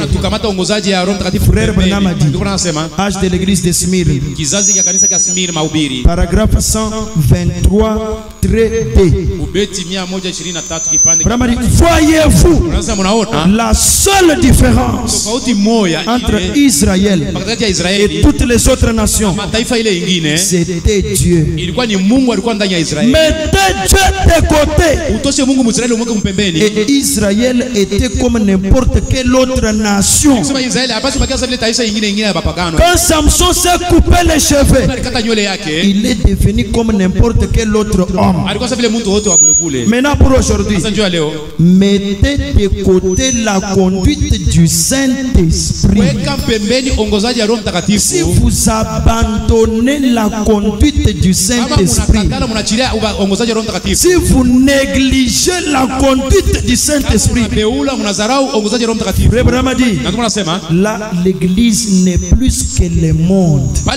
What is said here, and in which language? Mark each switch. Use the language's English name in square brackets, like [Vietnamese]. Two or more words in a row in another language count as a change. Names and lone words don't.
[French] Frère Branham a dit, page de l'église de Smyrne, paragraphe 123, trait D. Branham a dit, voyez-vous la seule différence entre Israël et toutes les autres nations? C'était Dieu. [Swahili] Ilikuwa ni Mungu alikuwa ndani ya Israeli. [French] Mettez Dieu de côté. [Swahili] Utoshe Mungu Mwisraeli umweke mpembeni. [French] Et Israël était comme n'importe quelle autre nation. [Swahili] Sema Israeli hapaswi bakia vile taifa nyingine ya bapagano. [French] Quand Samson s'est coupé les cheveux, [Swahili] Alikata nywele yake. [French] il est devenu comme n'importe quel autre homme. [Swahili] Alikuwa vile mtu wote wa bulebule. [French] Maintenant pour aujourd'hui, [Swahili] Sasa njoo leo. [French] mettez de côté la conduite du Saint-Esprit. [Swahili] Weka pembeni ongozaji ya Roho Mtakatifu. [French] Si vous abandonnez la conduite du Saint-Esprit, si vous négligez la conduite du Saint-Esprit, là l'église n'est plus que le monde.